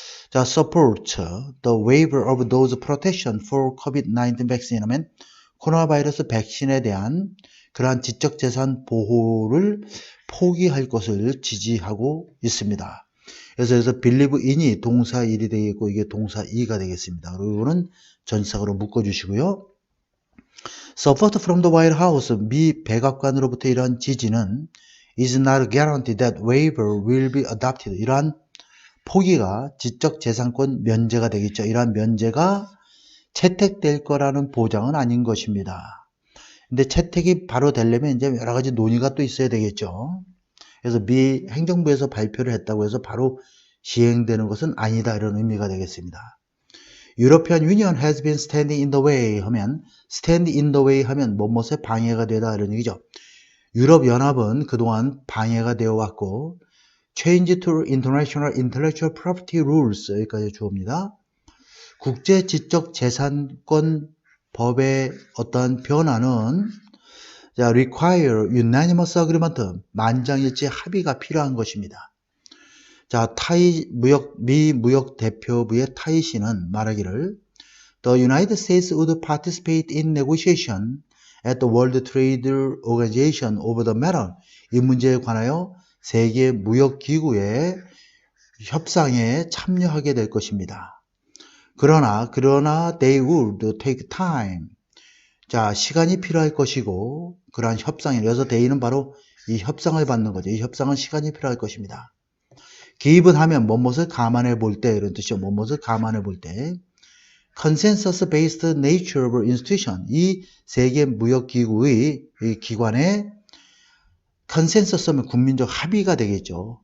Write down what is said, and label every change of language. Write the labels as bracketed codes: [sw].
[ko] 자, [en] support the waiver of those protection for COVID-19 vaccine [ko] 하면 코로나 바이러스 백신에 대한 그러한 지적 재산 보호를 포기할 것을 지지하고 있습니다. 그래서 여기서 believe in이 동사 1이 되겠고 이게 동사 2가 되겠습니다. 그리고 이거는 전치사로 묶어주시고요. [en] Support from the White House, [ko] 미 백악관으로부터 이러한 지지는 [en] is not guaranteed that waiver will be adopted. [ko] 이러한 포기가 지적 재산권 면제가 되겠죠. 이러한 면제가 채택될 거라는 보장은 아닌 것입니다. 근데 채택이 바로 되려면 이제 여러 가지 논의가 또 있어야 되겠죠. 그래서 미 행정부에서 발표를 했다고 해서 바로 시행되는 것은 아니다. 이런 의미가 되겠습니다. [en] European Union has been standing in the way 하면 stand in the way 하면 [ko] 뭐뭐에 방해가 되다 이런 얘기죠. 유럽 연합은 그동안 방해가 되어 왔고 [en] change to international intellectual property rules [ko] 여기까지 주어입니다. 국제 지적 재산권 법의 어떤 변화는 자, [en] require unanimous agreement [ko] 만장일치 합의가 필요한 것입니다. 자, 미 무역 대표부의 타이 씨는 말하기를 [en] The United States would participate in negotiation at the World Trade Organization over the matter. [ko] 이 문제에 관하여 세계 무역 기구의 협상에 참여하게 될 것입니다. [en] 그러나 they would take time. [ko] 자, 시간이 필요할 것이고 그러한 협상에 그래서 they는 바로 이 협상을 받는 거죠. 이 협상은 시간이 필요할 것입니다. 기입은 하면 무엇을 감안해 볼 때 이런 뜻이죠. 무엇을 감안해 볼 때 [en] consensus based nature of institution [ko] 이 세계 무역 기구의 이 기관의 컨센서스는 국민적 합의가 되겠죠.